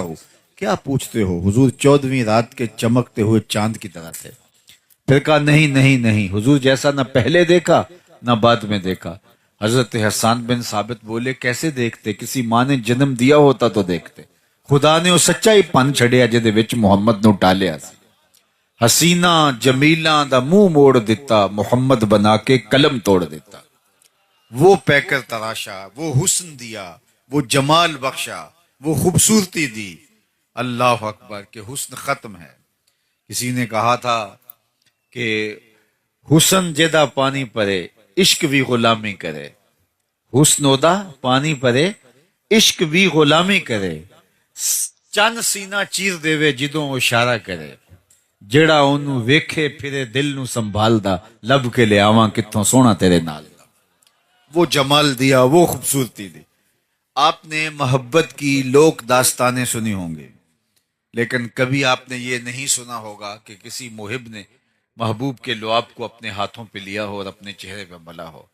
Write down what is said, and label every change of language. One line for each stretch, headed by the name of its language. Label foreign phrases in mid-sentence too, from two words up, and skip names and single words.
Urdu: کیا پوچھتے ہو، حضور 14ویں رات کے چمکتے ہوئے چاند کی طرح تھے۔ پھر کہا نہیں نہیں نہیں، حضور جیسا نہ پہلے دیکھا نہ بعد میں دیکھا۔ حضرت حسان بن ثابت بولے، کیسے دیکھتے، کسی ماں نے جنم دیا ہوتا تو دیکھتے۔
Punjabi: خدا نے وہ سچائی پن چھڑیا جدے وچ محمد نو ٹالیا سی۔ حسینہ جمیلاں دا منہ موڑ دیتا، محمد بنا کے قلم توڑ دیتا۔
Urdu: وہ پیکر تراشا، وہ حسن دیا، وہ جمال بخشا، وہ خوبصورتی دی۔ اللہ اکبر کہ حسن ختم ہے۔ کسی نے کہا تھا کہ
Punjabi: حسن جدا پانی پرے عشق بھی غلامی کرے، حسن ادا پانی پرے عشق بھی غلامی کرے، چند سینہ چیر دے جدوں اشارہ کرے، جڑا اونوں ویکھے پھرے دل نو سنبھالدا، لب کے لے آواں کتھوں سونا تیرے نال۔
Urdu: وہ جمال دیا، وہ خوبصورتی دی۔ آپ نے محبت کی لوک داستانیں سنی ہوں گی، لیکن کبھی آپ نے یہ نہیں سنا ہوگا کہ کسی محب نے محبوب کے لعاب کو اپنے ہاتھوں پہ لیا ہو اور اپنے چہرے پہ ملا ہو۔